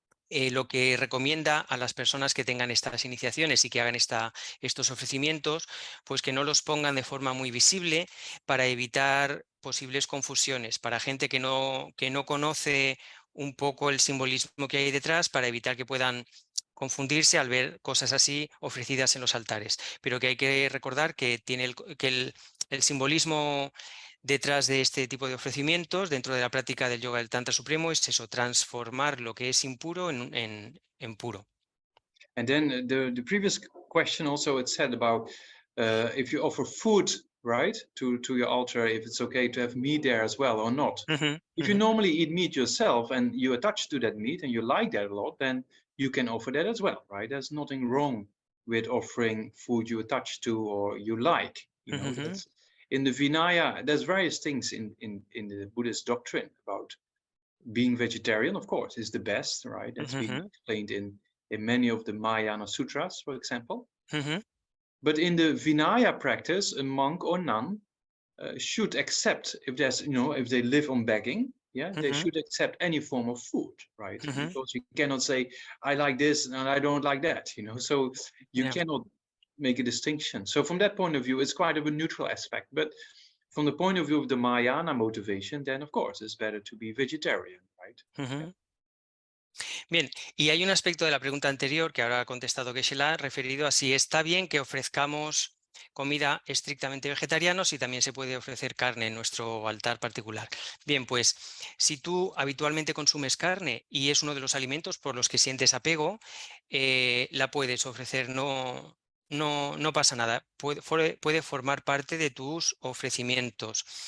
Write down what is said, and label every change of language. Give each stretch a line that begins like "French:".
Spanish: Lo que recomienda a las personas que tengan estas iniciaciones y que hagan estos ofrecimientos, pues que no los pongan de forma muy visible, para evitar posibles confusiones, para gente que no conoce un poco el simbolismo que hay detrás, para evitar que puedan confundirse al ver cosas así ofrecidas en los altares. Pero que hay que recordar que tiene el simbolismo detrás de este tipo de ofrecimientos, dentro de la práctica del yoga del Tantra Supremo, es eso, transformar lo que es impuro en puro.
English: And then the previous question also, it said about if you offer food, right, to your altar, if it's okay to have meat there as well or not. If you normally eat meat yourself and you attach to that meat and you like that a lot, then you can offer that as well, right? There's nothing wrong with offering food you attach to or you like, you know. That's, in the Vinaya, there's various things in the Buddhist doctrine about being vegetarian, of course, is the best, right? That's been explained in many of the Mahayana sutras, for example. But in the Vinaya practice, a monk or nun should accept, if there's, you know, if they live on begging, they should accept any form of food, right? Because you cannot say, I like this and I don't like that, you know, so you cannot make a distinction. So from that point of view, it's quite of a neutral aspect. But from the point of view of the Mahayana motivation, then of course it's better to be vegetarian, right?
Spanish: Bien, y hay un aspecto de la pregunta anterior que ahora ha contestado Geshe-la referido a si está bien que ofrezcamos comida estrictamente vegetariana o si también se puede ofrecer carne en nuestro altar particular. Bien, pues si tú habitualmente consumes carne y es uno de los alimentos por los que sientes apego, la puedes ofrecer, no pasa nada, puede formar parte de tus ofrecimientos.